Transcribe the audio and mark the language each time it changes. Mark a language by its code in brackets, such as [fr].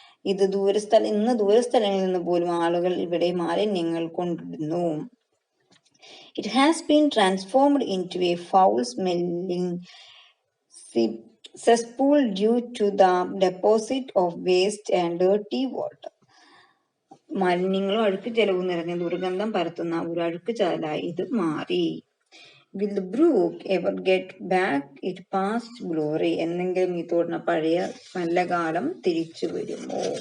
[ml] ഇന്ന് ദൂരസ്ഥലങ്ങളിൽ നിന്ന് പോലും ആളുകൾ ഇവിടെ മാലിന്യങ്ങൾ കൊണ്ടിടുന്നു. [en] It has been transformed into a foul-smelling cesspool due to the deposit of waste and dirty water. [ml] മാലിന്യങ്ങളും അഴുക്ക് ജലവും നിറഞ്ഞ ദുർഗന്ധം പരത്തുന്ന ഒരു അഴുക്കുചാലായി ഇത് മാറി. [en] Will the brook ever get back its past glory? [ml] എന്നെങ്കിലും ഈ തോടിന പഴയ നല്ല കാലം തിരിച്ചു വരുമോ?